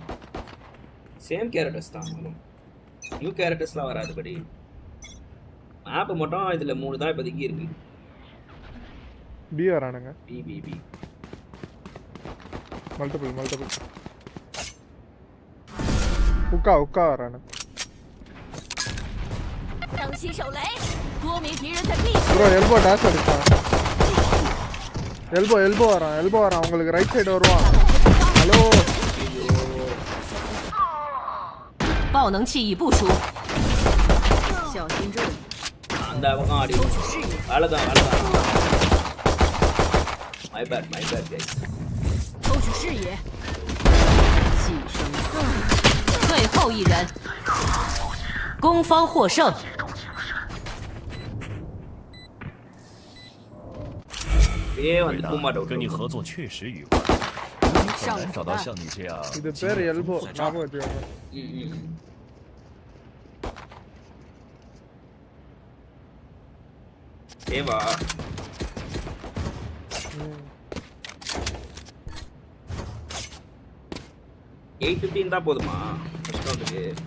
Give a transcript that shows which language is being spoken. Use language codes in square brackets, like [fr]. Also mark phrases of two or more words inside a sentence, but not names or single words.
[en] same characters [ta] தான் வரும், [en] new characters [ta] வராது. படி மேப் மட்டும் இதுல 3 தான் இப்போதைக்கு இருக்கு. பி வரானுங்க. பி மல்டிபிள் உக்கா வரானு. [zh] 当心手雷，多名敌人在 B 区。 [ta] ப்ரோ எல்போ டாஷ் அடிச்சான். எல்போ வரான் உங்களுக்கு [en] right side [ta] வருவான். ஹலோ, [zh] 爆能器已部署，小心这里。 [ta] அந்த பக்கம் ஆடி அவ்வளோதான். [en] my bad guys. [zh] 抽取视野，寄生兽，最后一人，攻方获胜。跟你合作确实愉快，很难找到像你这样。 [ta] இது பேர் எல்போ, ஞாபகம் வச்சுக்கோங்க. ஏவா 8:15 தான் போதுமா [en] next round?